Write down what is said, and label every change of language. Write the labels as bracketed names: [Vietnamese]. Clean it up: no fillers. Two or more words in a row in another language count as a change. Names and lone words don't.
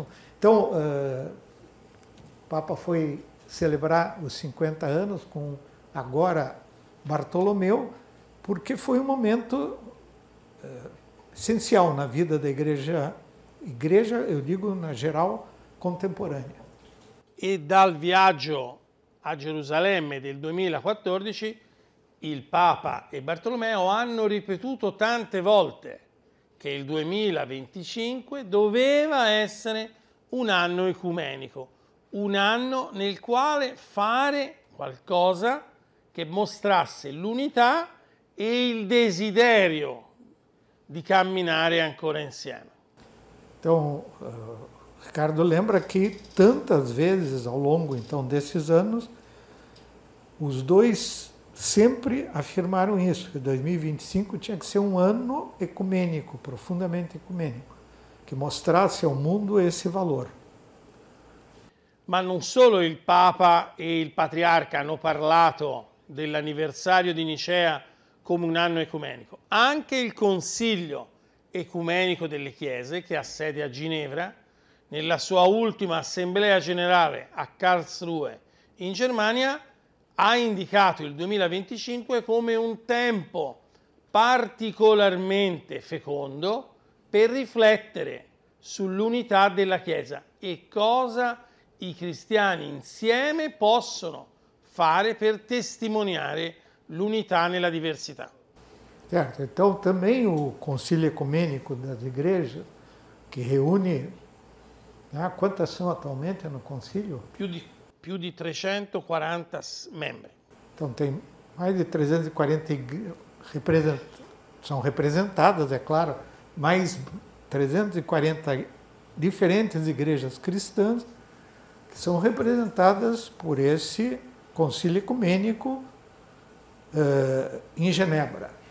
[Portuguese] Então, o Papa foi celebrar os 50 anos com agora Bartolomeu, porque foi um momento essencial na vida da igreja, eu digo na geral, contemporanea. [Italian] E dal viaggio a Gerusalemme del 2014 il Papa e Bartolomeo hanno ripetuto tante volte che il 2025 doveva essere un anno ecumenico, un anno nel quale fare qualcosa che mostrasse l'unità e il desiderio di camminare ancora insieme. [Portuguese] Então, Ricardo lembra que tantas vezes ao longo então desses anos, os dois sempre afirmaram isso, que 2025 tinha que ser um ano ecumênico, profundamente ecumênico, que mostrasse ao mundo esse valor. [Italian] Ma non solo il Papa e il Patriarca hanno parlato dell'anniversario di Nicea come un anno ecumenico, anche il Consiglio Ecumenico delle Chiese, che ha sede a Ginevra, nella sua ultima assemblea generale a Karlsruhe in Germania, ha indicato il 2025 come un tempo particolarmente fecondo per riflettere sull'unità della Chiesa e cosa i cristiani insieme possono fare per testimoniare l'unità nella diversità. [Portuguese] Certo, então também o Concílio Ecumênico das Igrejas, que reúne, quantas são atualmente no concílio? [Italian] Più di 340 membri. [Portuguese] Então tem mais de 340 são representadas, é claro, mais 340 diferentes igrejas cristãs que são representadas por esse concílio ecumênico em Genebra.